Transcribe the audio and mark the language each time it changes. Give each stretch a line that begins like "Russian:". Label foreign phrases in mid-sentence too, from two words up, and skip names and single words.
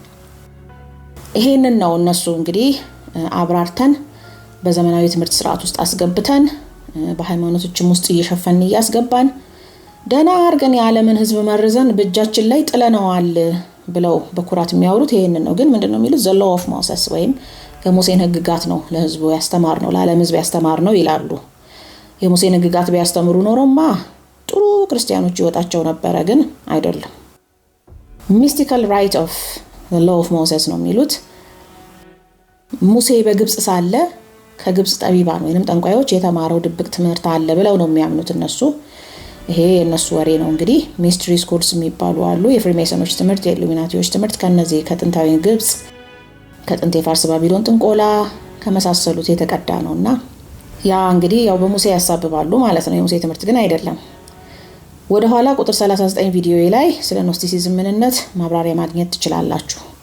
Amharic: ይሄንን ነው እነሱ እንግዲህ አብራርተን በዘመናዊ ትምህርት ስርዓት ውስጥ አስገብተን በሃይማኖቶችም ውስጥ እየሸፈን ያስገባን ደና አርገን የዓለምን ህዝብ መርዘን በእጃችን ላይ ጥለናዋል ብለው በኩራት የሚያወሩት ይሄንን ነው። ግን ምንድነው የሚሉት?
English: the law of Moses
Amharic: ወይም የሙሴን ህግጋት ነው ለህዝቡ ያስተማር ነው ለዓለም ህዝብ ያስተማር ነው ይላሉ። የሙሴን ህግጋት ቢያስተምሩ ኖሮማ ጥሩ ክርስቲያኖች ይወጣቸው ነበረ፣ ግን አይደለም።
English: mystical right of the law of Moses
Amharic: ነው የሚሉት። ሙሴ በግብጽ ሳለ ከግብጽ ጠቢባን ወይንም ጠንቋዮች የተማረው ድብቅ ትምህርት አለ ብለው ነው የሚያምኑት እነሱ። ይሄ የነሱ ወሬ ነው እንግዲህ።
English: mystery schools
Amharic: የሚባሉ አሉ። የፍሪሜሰኖች ትምህርት፣ የኢሉሚናቲዎች ትምህርት ከነዚህ ከጥንታዊ ግብጽ ከጥንት የፋርስ ባቢሎን ጥንቆላ ከመሳሰሉት የተቀዳ ነውና ያ እንግዲህ ያው በሙሴ ያሳብባሉ ማለት ነው። የሙሴ ትምህርት ግን አይደለም። ወደ ኋላ ቁጥር 39 ቪዲዮ ላይ ስለ ኖስቲሲዝም ምንነት ማብራሪያ ማግኘት ትችላላችሁ።